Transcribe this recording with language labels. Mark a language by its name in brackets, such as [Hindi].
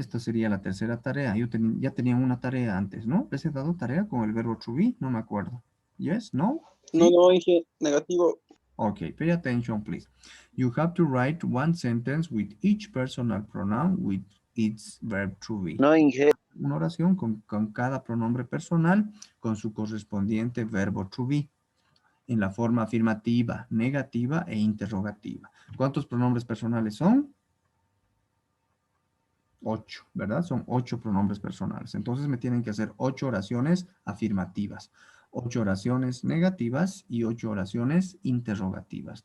[Spanish] Esta sería la tercera tarea. Ya tenían una tarea antes, ¿no? ¿Les he dado tarea con el verbo to be? No me acuerdo. Yes? No? No, ¿Sí? no, dije negativo. [English] Okay, pay attention, please. You have to write one sentence with each personal pronoun with its verb to be. [Spanish] No, Inge. Una oración con cada pronombre personal con su correspondiente verbo to be en la forma afirmativa, negativa e interrogativa. ¿Cuántos pronombres personales son? 8, ¿verdad? Son 8 pronombres personales. Entonces me tienen que hacer 8 oraciones afirmativas, 8 oraciones negativas y 8 oraciones interrogativas.